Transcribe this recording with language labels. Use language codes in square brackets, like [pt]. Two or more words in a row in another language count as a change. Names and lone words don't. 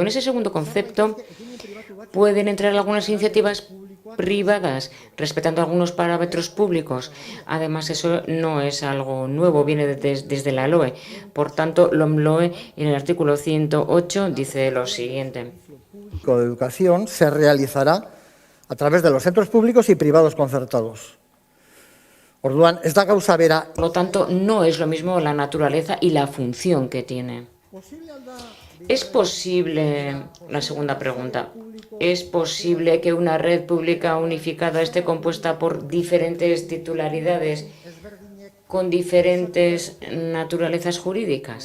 [es] En ese segundo concepto pueden entrar algunas iniciativas privadas, respetando algunos parámetros públicos. Además, eso no es algo nuevo, viene desde la LOE. Por tanto, LOMLOE, en el artículo 108, dice lo siguiente. De educación se realizará a través de los centros públicos y privados concertados. [eu] Orduan, ez da gauza bera. [es] Por lo tanto, no es lo mismo la naturaleza y la función que tiene. ¿Es posible, la segunda pregunta, es posible que una red pública unificada esté compuesta por diferentes titularidades con diferentes naturalezas jurídicas?